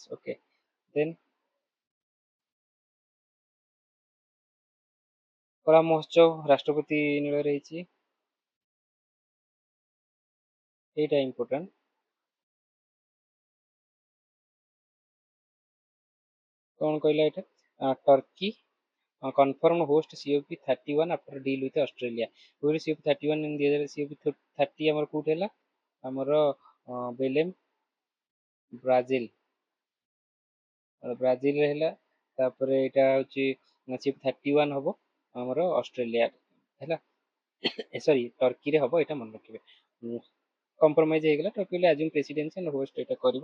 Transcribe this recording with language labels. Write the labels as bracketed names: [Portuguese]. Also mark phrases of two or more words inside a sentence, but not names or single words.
[English] OK, then [Odia] କଳା ମହୋତ୍ସବ ରାଷ୍ଟ୍ରପତି ନୀଳରେ ହେଇଛି, ଏଇଟା ଇମ୍ପୋର୍ଟାଣ୍ଟ। କ'ଣ କହିଲା ଏଇଟା, ଟର୍କି [English] confirmed host COP31 after deal with Australia। [Odia] COP31 COP30 ଆମର କୋଉଠି ହେଲା, ଆମର ବେଲେମ୍ ବ୍ରାଜିଲରେ ହେଲା। ତାପରେ ଏଇଟା ହେଉଛି COP31 ହବ ଆମର ଅଷ୍ଟ୍ରେଲିଆ ହେଲା, ସରି ଟର୍କିରେ ହବ, ଏଇଟା ମନେ ରଖିବେ। କମ୍ପ୍ରମାଇଜ ହେଇଗଲା, ଟର୍କି ବୋଲି ଆଜି [English] presidency host [Odia] ଏଇଟା କରିବ।